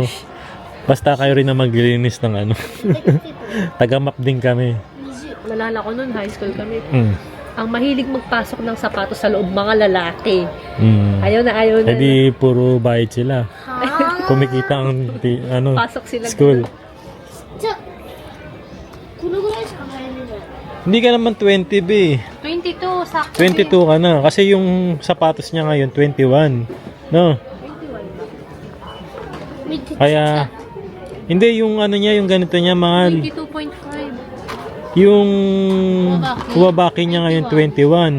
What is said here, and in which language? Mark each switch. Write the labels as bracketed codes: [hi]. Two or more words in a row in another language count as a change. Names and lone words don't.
[tl] Basta kayo rin na maglilinis ng ano. Taga-map din kami. Nalala ko nun, high school kami. Mm. Ang mahilig magpasok ng sapatos sa loob, mga lalaki. Mm. Ayaw na. Hindi puro bayad sila. Kumikita ang Pasok sila. school. [ja] じゃあこのぐらいしか入れない。 [tl] Hindi ka naman 20 B. 22, sakto. 22 ka na. Kasi yung sapatos niya ngayon, 21. No? [ja] 見て [tl] Kaya, hindi yung ano niya, yung ganito niya, mahal. 22.5. Yung Uwabaki niya ngayon, 21.